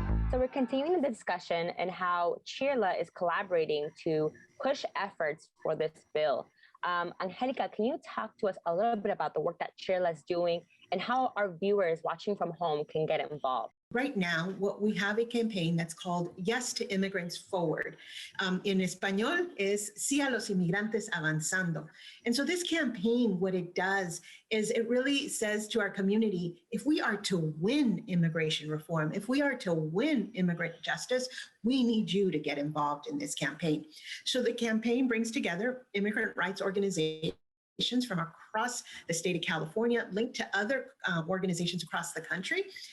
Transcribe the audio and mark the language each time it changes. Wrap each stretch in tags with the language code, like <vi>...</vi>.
<en>So we're continuing the discussion and how CHIRLA is collaborating to push efforts for this bill. Angelica, can you talk to us a little bit about the work that CHIRLA is doing and how our viewers watching from home can get involved? Right now, what we have a campaign that's called Yes to Immigrants Forward. In</en> <es>español es Sí a los inmigrantes avanzando.</es> <en>And so this campaign, what it does is it really says to our community, if we are to win immigration reform, if we are to win immigrant justice, we need you to get involved in this campaign. So the campaign brings together immigrant rights organizations from across the state of California, linked to other organizations across the country.</en>